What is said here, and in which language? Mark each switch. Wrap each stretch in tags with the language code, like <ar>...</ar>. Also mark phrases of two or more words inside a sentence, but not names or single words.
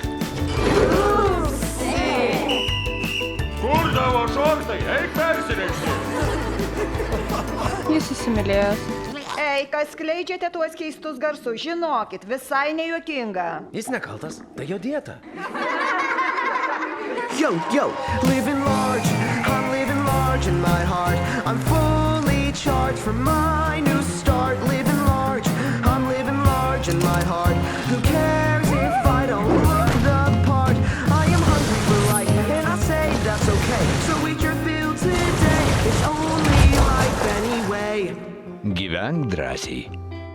<lt>Kur tavo šortai? Eik persirengti. Jis įsimylėjęs. Ei, kas skleidžiate tuos keistus garsus, žinokit, visai nejuokinga. Jis nekaltas, tai jo dieta.</lt> <en>Yo, living large, I'm living large in my heart. I'm fully charged for my new start. Living large, I'm living large in my heart. Who cares if I don't look the part? I am hungry for life, and I say that's okay. So eat your fill today, it's only life anyway.</en> <lt>Gyvenk drąsiai.</lt>